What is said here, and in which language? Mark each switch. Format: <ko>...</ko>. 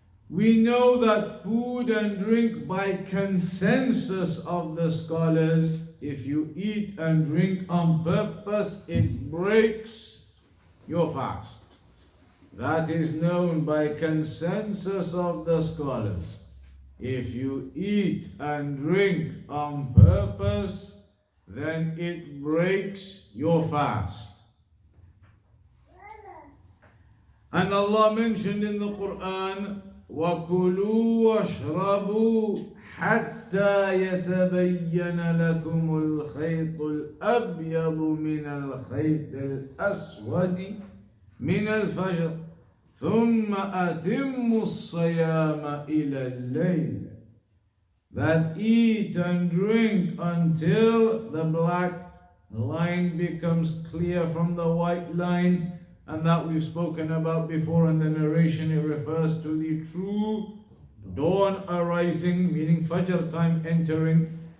<en>We know that food and drink, by consensus of the scholars, if you eat and drink on purpose, it breaks your fast. That is known by consensus of the scholars. If you eat and drink on purpose, then it breaks your fast. And Allah mentioned in the Quran,</en> <ar>وَكُلُوا وَاشْرَبُوا حَتَّى يَتَبَيَّنَ لَكُمُ الْخَيْطُ الْأَبْيَضُ مِنَ الْخَيْطِ الْأَسْوَدِ مِنَ الْفَجْرِ ثُمَّ أَتِمُّوا الصِّيَامَ إِلَى اللَّيْلِ.</ar> <en>That eat and drink until the black line becomes clear from the white line, and that we've spoken about before in the narration. It refers to the true dawn arising, meaning Fajr time entering.</en>